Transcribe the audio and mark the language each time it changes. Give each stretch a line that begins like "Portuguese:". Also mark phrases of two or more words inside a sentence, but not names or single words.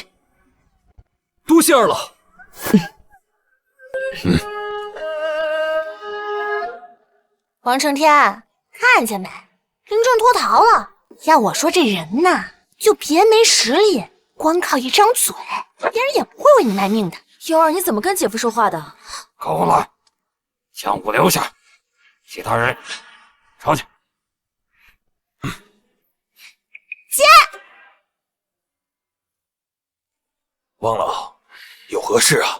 Chinese: 多謝二老。王承天，看見沒？林正脫逃了。要我說，這人吶，就別沒實力，光靠一張嘴，別人也不會為你賣命的。幽兒，你怎麼跟姐夫說話的？夠了，江武留下，其他人抄去。姐，王老，有何事啊？